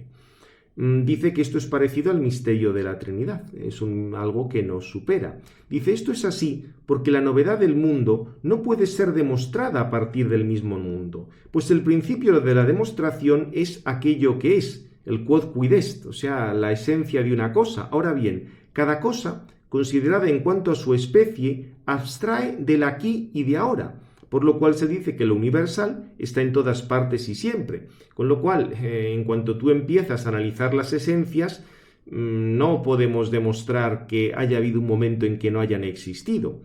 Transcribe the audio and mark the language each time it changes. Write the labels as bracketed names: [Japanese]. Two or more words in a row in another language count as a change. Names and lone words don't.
[Spanish] Dice que esto es parecido al misterio de la Trinidad, es algo que nos supera. Dice, esto es así porque la novedad del mundo no puede ser demostrada a partir del mismo mundo, pues el principio de la demostración es aquello que es, el [Latin] quod quid est, [Spanish] o sea, la esencia de una cosa. Ahora bien, cada cosa, considerada en cuanto a su especie, abstrae del aquí y de ahora, por lo cual se dice que lo universal está en todas partes y siempre. Con lo cual, en cuanto tú empiezas a analizar las esencias, no podemos demostrar que haya habido un momento en que no hayan existido.